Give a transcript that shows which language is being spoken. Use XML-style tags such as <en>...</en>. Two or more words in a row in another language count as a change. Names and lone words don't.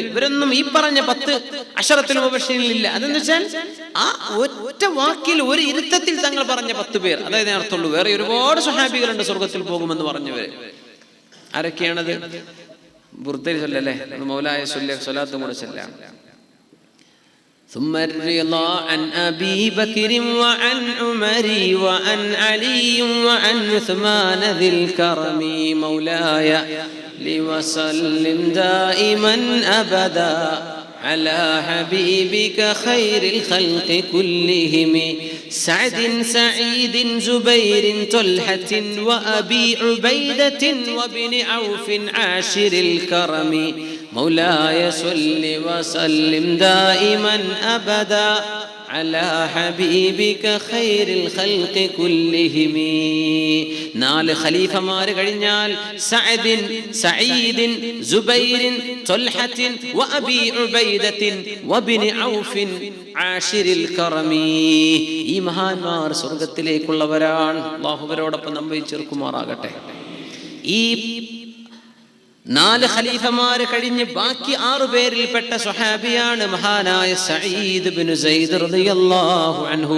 <ml>ഇവരൊന്നും ഈ പറഞ്ഞ 10</ml> <ar>العشرة المبشرين</ar> <ml>ഇല്ല. അതെന്ന് വെച്ചാൽ ആ ഒറ്റ വാക്കിൽ ഒരു ഇരുത്തത്തിൽ തങ്ങൾ പറഞ്ഞ 10 പേർ, അതായത് അർത്ഥമുള്ളൂ. വേറെ ഒരുപാട് സ്വഹാബികളുണ്ട് സ്വർഗത്തിൽ പോകുമെന്ന് പറഞ്ഞവര്. ആരൊക്കെയാണത്? ബുർദയിൽ ചൊല്ലല്ലേ, മൗലായ സ്വലാത്തും കൂടെ ചൊല്ലാം.</ml> <ar>ثم الرضا عن أبي بكر وعن عمر وعن علي وعن عثمان ذي الكرم مولاي لوسلم دائما أبدا على حبيبك خير الخلق كلهم سعد سعيد زبير طلحة وأبي عبيدة وابن عوف عاشر الكرم مولاي صل وسلم دائما أبدا على حبيبك خير الخلق كلهم.</ar> <ml>4 ഖലീഫമാർ കഴിഞ്ഞാൽ</ml> <ar>سعد سعيد زبير طلحة وأبي عبيدة وابن عوف عاشر الكرم.</ar> <ml>ഈ മഹാന്മാർ സ്വർഗ്ഗത്തിലേക്കുള്ളവരാണ്. അല്ലാഹു അവരോടൊപ്പം നമ്മെ ചേർക്കുമാറാകട്ടെ. ഈ 4 ഖലീഫമാർ കഴിഞ്ഞ് ബാക്കി 6 പേരിൽപ്പെട്ട സ്വഹാബിയാണ് മഹാനായ സഈദ് ബിൻ സൈദ്</ml> <ar>رضي الله عنه.</ar>